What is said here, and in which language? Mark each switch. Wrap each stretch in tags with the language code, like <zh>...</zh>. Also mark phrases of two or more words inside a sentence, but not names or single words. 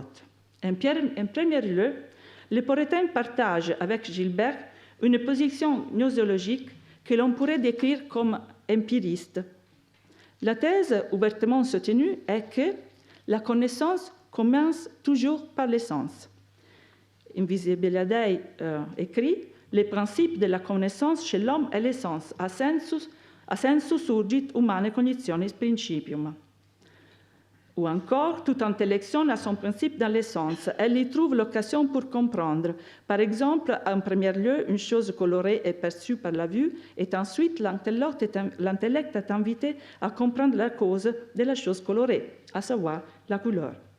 <fr>En premier lieu, les Porrétains partagent avec Gilbert une position gnosiologique que l'on pourrait décrire comme empiriste. La thèse ouvertement soutenue est que la connaissance commence toujours par les sens. Invisibilia Dei écrit « Les principes de la connaissance chez l'homme est l'essence,</fr> <la>a sensu surgit humane cognitionis principium ».</la> <fr>Ou encore, toute intellection a son principe dans l'essence. Elle y trouve l'occasion pour comprendre. Par exemple, en premier lieu, une chose colorée est perçue par la vue, et ensuite l'intellect est invité à comprendre la cause de la chose colorée, à savoir la couleur.</fr>